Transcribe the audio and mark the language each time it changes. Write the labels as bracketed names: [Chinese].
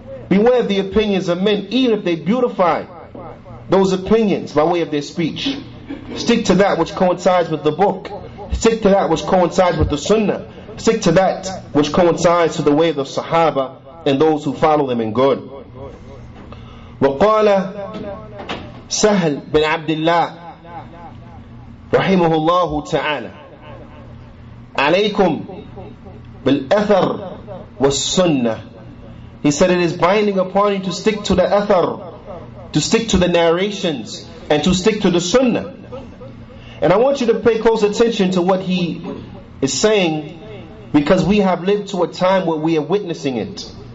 [English] Beware of the opinions of men, even if they beautify those opinions by way of their speech. Stick to that which coincides with the book. Stick to that which coincides with the Sunnah. Stick to that which coincides to the way of the Sahaba and those who follow them in good. [Arabic] وقال سهل بن عبد الله رحمه الله تعالى: عليكم بالأثر والسنة. [English] He said it is binding upon you to stick to the athar, to stick to the narrations, and to stick to the Sunnah. And I want you to pay close attention to what he is saying because we have lived to a time where we are witnessing it.